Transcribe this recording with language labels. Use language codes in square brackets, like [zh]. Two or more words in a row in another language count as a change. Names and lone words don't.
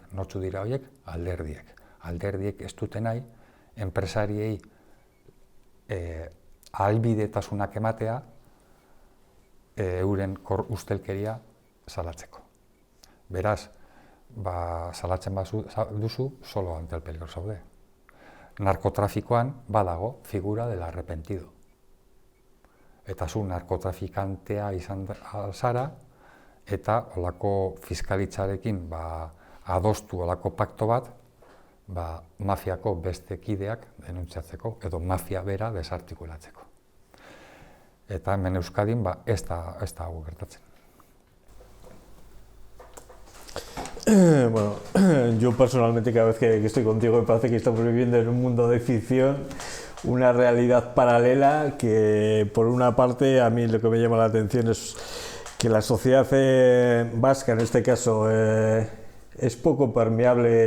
[eu] Nortzu dira horiek? Alderdiek. Alderdiek ez dute nahi, enpresariei ahalbidetasunak ematea euren ustelkeria salatzeko. Beraz, salatzen duzu, [es] solo ante el peligro zaude. [eu] Narkotrafikoan badago [es] figura del arrepentido. [eu] Eta zu narkotrafikantea izan zara, eta olako fiskalitzarekin adostu olako pakto bat, mafiako beste kideak denuntziatzeko, edo mafia bera desartikulatzeko. Eta hemen Euskadin ez da hau gertatzen. [es] Bueno, yo personalmente cada vez que estoy contigo me parece que estamos viviendo en un mundo de ficción, una realidad paralela que por una parte a mí lo que me llama la atención es que la sociedad vasca en este caso es poco permeable.